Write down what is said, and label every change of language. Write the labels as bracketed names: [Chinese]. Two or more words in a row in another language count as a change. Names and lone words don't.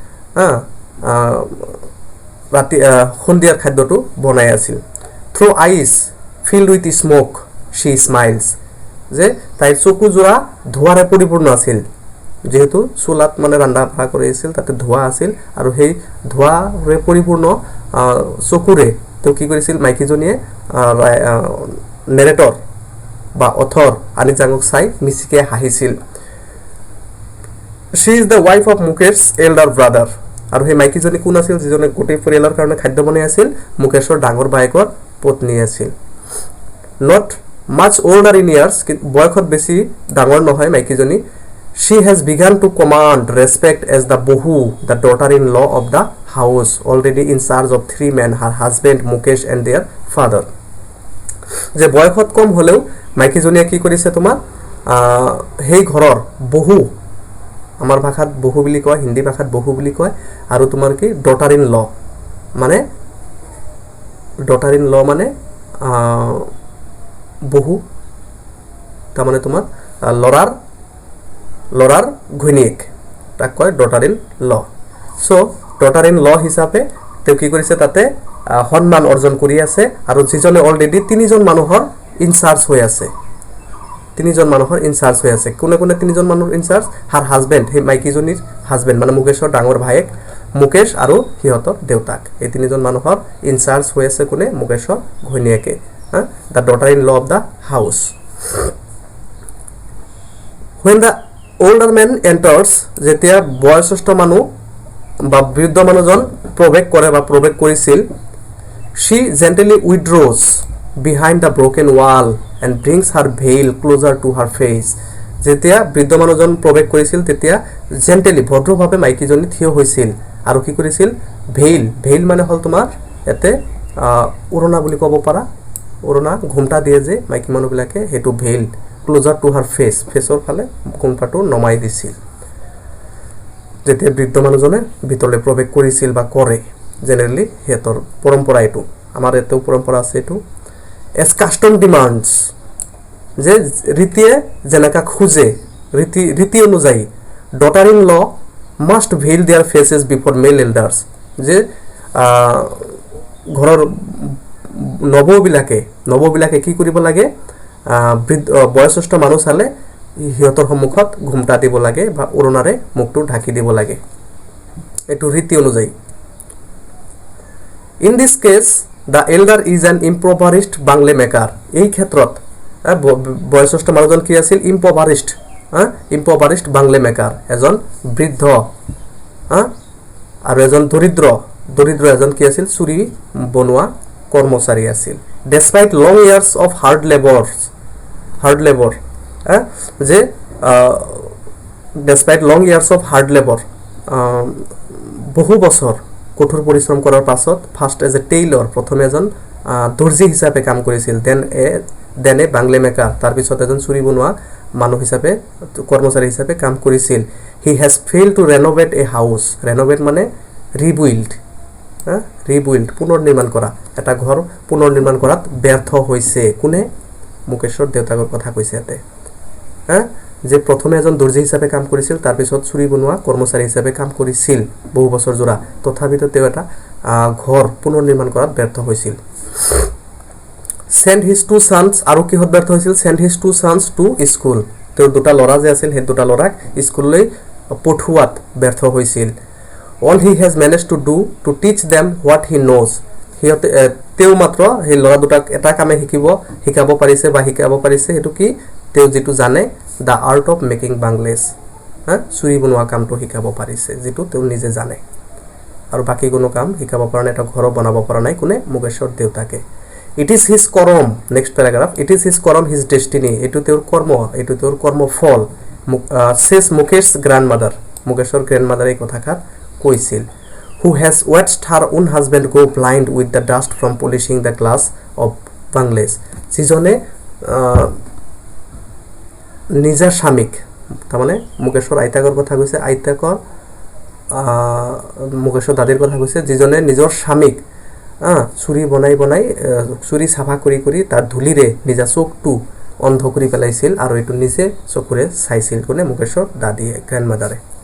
[Assamese] ৰাতি সন্ধিয়াৰ খাদ্যটো বনাই আছিল [English] through eyes filled with smoke she smiles [Assamese] যে তাইৰ চকুযোৰা ধোঁৱাৰে পৰিপূৰ্ণ আছিল যেহেতু চুলাত মানে ৰন্ধা বঢ়া কৰি আছিল তাতে ধোঁৱা আছিল আৰু সেই ধোঁৱাৰে পৰিপূৰ্ণ চকুৰে তেওঁ কি কৰিছিল মাইকীজনীয়ে নেৰেটৰ বা অথৰ আনিজাঙক চাই মিচিকে হাঁহিছিল [English] she is the wife of Mukesh elder brother [Assamese] আৰু সেই মাইকীজনী কোন আছিল যিজনে গোটেই পৰিয়ালৰ কাৰণে খাদ্য বনাই আছিল মুকেশৰ ডাঙৰ বায়েকৰ পত্নী আছিল [English] not much older in years [Assamese] বয়সত বেছি ডাঙৰ নহয় মাইকীজনী [English] she has begun to command respect as the bohu the daughter-in-law of the house already in charge of 3 men her husband Mukesh and their father [Assamese] যে বয়সত কম হলেও মাইকীজনীয়ে কি কৰিছে তোমাৰ সেই ঘৰৰ বহু আমাৰ ভাষাত বহু বুলি কয় হিন্দী ভাষাত বহু বুলি কয় আৰু তোমাৰ কি daughter-in-law মানে বহু তাৰ মানে তোমাৰ লৰাৰ ঘৈণীয়েক তাক কয় [English] daughter-in-law so daughter-in-law [Assamese] হিচাপে তেওঁ কি কৰিছে তাতে সন্মান অৰ্জন কৰি আছে আৰু যিজনে অলৰেডি তিনিজন মানুহৰ ইনচাৰ্জ হৈ আছে কোনে কোনে তিনিজন মানুহৰ ইনচাৰ্জ [English] her husband [Assamese] সেই মাইকীজনীৰ হাজবেণ্ড মানে মুকেশৰ ডাঙৰ ভায়েক মুকেশ আৰু সিহঁতৰ দেউতাক এই তিনিজন মানুহৰ ইনচাৰ্জ হৈ আছে কোনে মুকেশৰ ঘৈণীয়েকে [English] the daughter in law of the house when the older man enters [Assamese] যেতিয়া বয়সস্থ মানুহ বা বৃদ্ধ মানুহজন প্ৰৱেশ কৰে বা প্ৰৱেশ কৰিছিল [English] she gently withdraws behind the broken wall and brings her veil closer to her face [Assamese] যেতিয়া বৃদ্ধ মানুহজন প্ৰৱেশ কৰিছিল তেতিয়া জেন্টেলি ভদ্ৰভাৱে মাইকীজনী থিয় হৈছিল আৰু কি কৰিছিল ভেইল মানে হল তোমাৰ এতে উৰণা বুলি ক'ব পাৰা উৰণা ঘুমটা দিয়ে যে মাইকী মানুহবিলাকে হেতু [English] veil closer to her [Assamese] ফেচৰ ফালে ঘুমটাটো নমাই দিছিল যেতিয়া বৃদ্ধ মানুহজনে ভিতৰলৈ প্ৰৱেশ কৰিছিল বা কৰে জেনেৰেলি হেতৰ পৰম্পৰা এটো আমাৰ এটো পৰম্পৰা আছে এটো [English] as custom demands [Assamese] যে ৰীতিয়ে যেনেকা খুজে ৰীতি অনুযায়ী [English] daughter in law must veil their faces before male elders [Assamese] যে ঘৰৰ নৱবিলাকে কি কৰিব লাগে বয়সস্থ মানুহ চালে সিহঁতৰ সন্মুখত ঘুমটা দিব লাগে বা উৰণাৰে মুখটো ঢাকি দিব লাগে এটো ৰীতি অনুযায়ী [English] in this case the elder is an impoverished bangle maker [Assamese] এই ক্ষেত্ৰত বয়সস্থ মানুহজন কি আছিল [English] impoverished bangle maker [Assamese] এজন বৃদ্ধ আৰু এজন দৰিদ্ৰ এজন কি আছিল চুৰি বনোৱা কৰ্মচাৰী আছিল [English] despite long years of hard [Assamese] labor যে [English] despite long years of hard labor [Assamese] বহু বছৰ কঠোৰ পৰিশ্ৰম কৰাৰ পাছত [English] first as a tailor [Assamese] প্ৰথমে এজন দৰ্জি হিচাপে কাম কৰিছিল [English] then a bangle maker [Assamese] তাৰ পিছত এজন চুৰি বনোৱা মানুহ হিচাপে কৰ্মচাৰী হিচাপে কাম কৰিছিল [English] he has failed to renovate a house renovate [Assamese] মানে ৰিবিল্ড পুনৰ নিৰ্মাণ কৰা এটা ঘৰ পুনৰ নিৰ্মাণ কৰাত ব্যৰ্থ হৈছে কোনে মুকেশৰ দেউতাকৰ কথা কৈছে ইয়াতে যে প্ৰথমে এজন দৰ্জি হিচাপে কাম কৰিছিল তাৰ পিছত চুৰি বনোৱা কৰ্মচাৰী হিচাপে কাম কৰিছিল বহু বছৰ জোৰা তথাপিতো তেওঁ এটা ঘৰ পুনৰ নিৰ্মাণ কৰাত ব্যৰ্থ হৈছিল [English] send his two sons [Assamese] আৰু কিহত ব্যৰ্থ হৈছিল [English] send his two sons to school [Assamese] তেওঁৰ দুটা ল'ৰা যে আছিল সেই দুটা ল'ৰাক স্কুললৈ পঠোৱাত ব্যৰ্থ হৈছিল [English] all he has managed to do to teach them what he knows [Assamese] হিয়তে তেও মাত্ৰ সেই ল'ৰা দুটাক এটা কামে শিকাব পাৰিছে হেতু কি তেও যেটো জানে [English] the art of making bangles [Assamese] চুৰি বনোৱা কামটো শিকাব পাৰিছে যেটো তেও নিজে জানে আৰু বাকি কোনো কাম শিকাব পৰা নাই এটা ঘৰ বনাব পৰা নাই কোনে মুকেশৰ দেউতাকে [English] it is his korom next paragraph it is his korom his destiny [Assamese] এটো তেওঁৰ কৰ্মফল [English] says Mukesh's grandmother [Assamese] মুকেশৰ গ্ৰ্যান্ডমাদাৰ এই কথাখাৰ কৈছিল [English] who has watched her own husband go blind with the dust from polishing the glass of bangles যিজনে [Assamese] নিজৰ স্বামীক তাৰমানে মুকেশৰ আইতাকৰ কথা কৈছে মুকেশৰ দাদিৰ কথা কৈছে যিজনে নিজৰ স্বামীক চুৰি বনাই চুৰি সাফা কৰি তাৰ ধুলিৰে নিজা চকুটো অন্ধ কৰি পেলাইছিল আৰু এটো নিজে চকুৰে চাইছিল কোনে মুকেশৰ দাদিয়ে গ্ৰ্যান্ডমাদাৰে